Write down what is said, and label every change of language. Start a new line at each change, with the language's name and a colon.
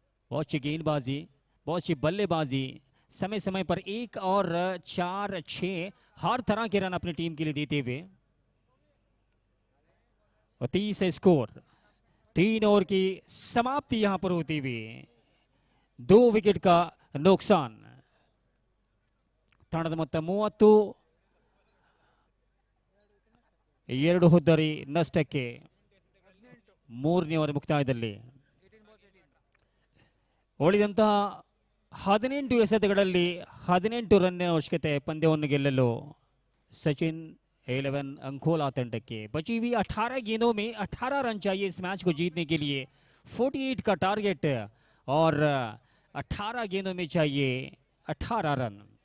Hindi: बहुत अच्छी गेंदबाजी, बहुत अच्छी बल्लेबाजी, समय समय पर 1 और 4, 6 हर तरह के रन अपनी टीम के लिए देते हुए। और 30 है स्कोर, 3 ओवर की समाप्ति यहां पर होती हुई, 2 विकेट का नुकसान।
Kannada: ತಂಡದ ಮೊತ್ತ 30, 2 ಹುದ್ದರಿ ನಷ್ಟಕ್ಕೆ 3ನೇ ಓವರ್ ಮುಕ್ತಾಯದಲ್ಲಿ ಉಳಿದಂತಹ 18 ಎಸೆತಗಳಲ್ಲಿ 18 ರನ್ ಅವಶ್ಯಕತೆ ಪಂದ್ಯವನ್ನು ಗೆಲ್ಲಲು सचिन 11 अंकोला ತಂಡಕ್ಕೆ।
Hindi: बची हुई 18 गेंदों में 18 रन चाहिए इस मैच को जीतने के लिए, 48 का टारगेट और 18 गेंदों में चाहिए 18 रन।